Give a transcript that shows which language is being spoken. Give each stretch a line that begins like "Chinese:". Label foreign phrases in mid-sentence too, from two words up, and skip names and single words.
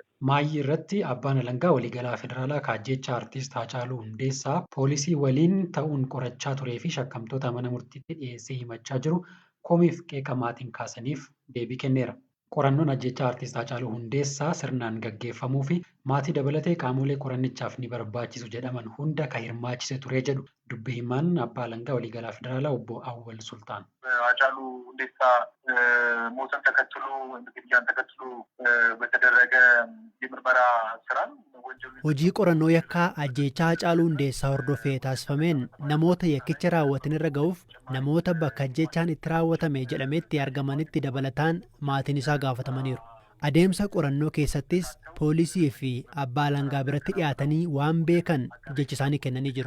Oromo: Maayii irratti abbaan alangaa waliigalaa federaalaa kaajjecha artiist Hacaaluu Hundeessaa poolisii waliin ta'uun qorachaa turee fi shakkamtoota mana murtiitti dhiyeessee himachaa jiru komiif qeeqa maatiin kaasaniif deebii kenneera. Qorannoon ajjechaa artiist Hacaaluu Hundeessaa sirnaan gaggeeffamuu fi maatii dabalatee qaamolee qorannichaaf ni barbaachisu jedhaman hunda kan hirmaachise ture jedhu dubbi himaan abbaa alangaa waliigalaa federaalaa obbo Awwal Sultaan.
Amharic: Hacaaluu Hundeessaa ሞትን ተከትሎ ግድያን ተከትሎ በተደረገ የምርመራ ስራ
Oromo: hojii qorannoo yakkaa ajjechaa Hacaaluu Hundeessaa hordofee taasifameen namoota yakkicha raawwatan irra ga'uuf namoota bakka ajjechaan itti raawwatame jedhametti argamanitti dabalataan maatiin isaa gaafatamaniiru. Adeemsa qorannoo keessattis poolisii fi abbaa alangaa biratti dhiyaatanii waan beekan jecha isaanii kennanii jiru.